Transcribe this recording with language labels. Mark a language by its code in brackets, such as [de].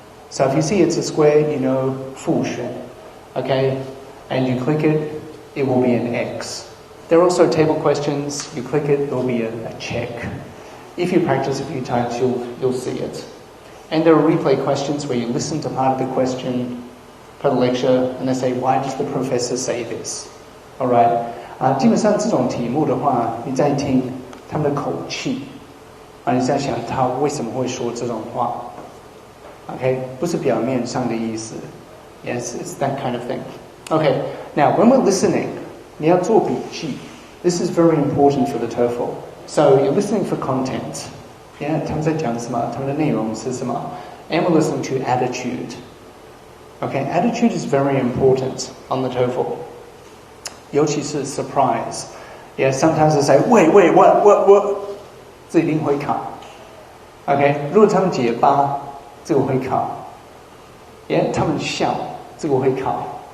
[en] So if you see it's a square, you know 复选. Okay, and you click it, it will be an X. There are also table questions. You click it, there will be a check. If you practice a few times, you'll see it. And there are replay questions where you listen to part of the question per lecture, and they say, why does the professor say this? All right? [zh] 基本上这种题目的话，你在听他们的口气，你在想他为什么会说这种话 ？Okay， 不是表面上的意思。 [en] Yes, it's that kind of thing. Okay, now when we're listening, [zh] 你要做笔记。 [en] This is very important for the TOEFL. So you're listening for content. [zh] Yeah, 他们在讲什么？他们的内容是什么？ [en] And we're listening to attitude. Okay, attitude is very important on the TOEFL. [zh] 尤其是 surprise. [en] Yeah, sometimes they say, wait, what? [zh] 这一定会考。 Okay, 如果他们结巴，这个会考。Yeah, 他们笑，这个会考。